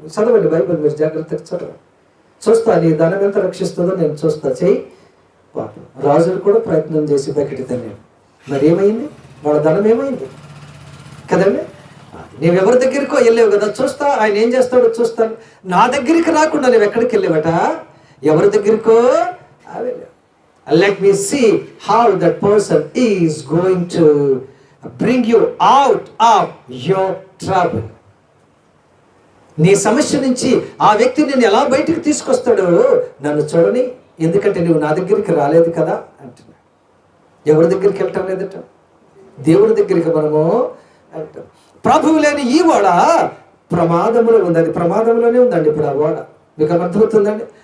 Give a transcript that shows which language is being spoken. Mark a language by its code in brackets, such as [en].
[te] చదవండి బైబిల్, మీరు జాగ్రత్తగా చదవండి. చూస్తా నీ ధనం ఎంత రక్షిస్తుందో నేను చూస్తా. చెయ్యి. పాపం రాజులు కూడా ప్రయత్నం చేసి బకెటితాను నేను. మరి ఏమైంది? వాళ్ళ ధనం ఏమైంది కదండి. నీవెవరి దగ్గరికో వెళ్ళావు కదా, చూస్తా ఆయన ఏం చేస్తాడో చూస్తాను. నా దగ్గరికి రాకుండా నువ్వు ఎక్కడికి వెళ్ళావట? ఎవరి దగ్గరికో వెళ్ళావు. [en] Let me see how that person is going to bring you out of your trouble. [te] నీ సమస్య నుంచి ఆ వ్యక్తి నేను ఎలా బయటికి తీసుకొస్తాడో నన్ను చూడని, ఎందుకంటే నువ్వు నా దగ్గరికి రాలేదు కదా అంటున్నా. ఎవరి దగ్గరికి వెళ్ళటం లేదట? దేవుడి దగ్గరికి మనము వెళ్తాం. ప్రభువు లేని ఈ ఓడ ప్రమాదంలో ఉంది. అది ప్రమాదంలోనే ఉందండి ఇప్పుడు ఆ ఓడ. మీకు అర్థమవుతుందండి?